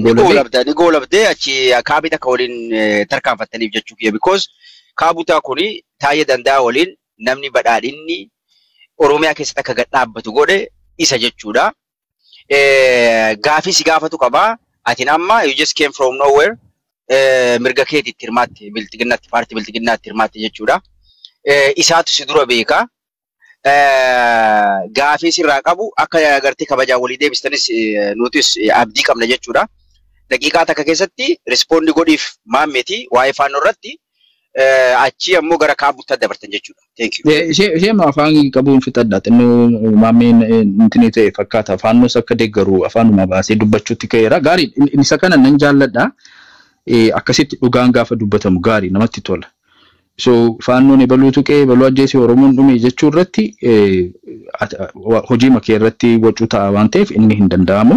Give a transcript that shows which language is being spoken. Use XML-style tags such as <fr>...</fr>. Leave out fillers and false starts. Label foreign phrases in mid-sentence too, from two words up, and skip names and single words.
<om>goolabdee achi kaabita akka waliin tarkaanfattaniif jechuu kiyya because kaabutaa kuni taa'ee danda'a waliin namni badhaadhinni Oromiyaa keessatti akka gad dhaabbatu godhe isa jechuudha. gaafii si gaafatu qaba. Atiin amma</om> <en>you just came from nowhere.</en> <om>Mirga keetiitti hirmaatte biltiginnaatti paartii biltiginnaatti hirmaatte jechuudha. Isaatu si dura beeka. Gaafii sirraa qabu akka agartee kabajaa walii deebistanis nutis abdii qabna jechuudha. Daqiiqaa takka keessatti rispoondii godhiif maammeeti waa'ee faannoo irratti achi ammoo gara kaabutti dabartan jechuudha.</om> <en>Thank you.</en> <om>Ishee afaan qabuun fixadha. Xinnoo maammeen intini ta'e fakkaata. Faannoos akka deeggaru afaanuma baasee dubbachuutti ka'eera. Gaarii isa kana nan jaalladha. Akkasitti dhugaan gaafa dubbatamu gaarii namatti tola. So faannoon baluutu qe'ee baluu ajjeesee Oromoon dhume jechuu irratti hojii makee irratti wacuu ta'a waan ta'eef inni hin danda'amu.</om>